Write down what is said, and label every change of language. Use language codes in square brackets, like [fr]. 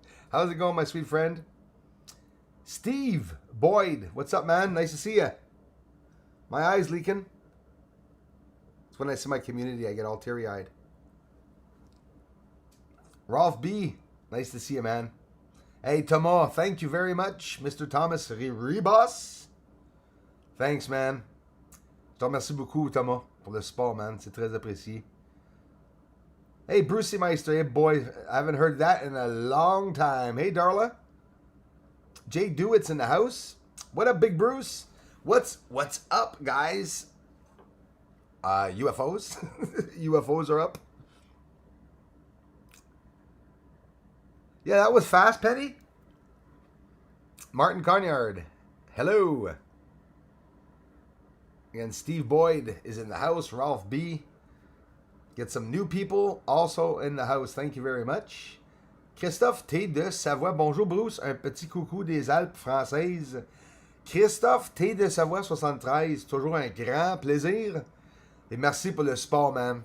[en] How's it going, my sweet friend? Steve Boyd, what's up, man? Nice to see you. My eyes leaking. It's when I see my community, I get all teary-eyed. Rolf B, nice to see you, man. Hey, Thomas, thank you very much. Mr. Thomas Ribas. Thanks, man. [fr] Je te remercie beaucoup, Thomas, pour le support, man. C'est très apprécié. Hey, Brucey Meister. [en] Hey, boy, I haven't heard that in a long time. Hey, Darla. Jay Dewitt's in the house. What up, Big Bruce? What's up, guys? UFOs. UFOs are up. Yeah, that was fast, Penny. Martin Conyard. Hello. Again, Steve Boyd is in the house. Ralph B. Get some new people also in the house. Thank you very much. Christophe T de Savoie. [fr] Bonjour [en] Bruce. [fr] Un petit coucou des Alpes françaises. Christophe T de Savoie 73. Toujours un grand plaisir. Et merci pour le support, man.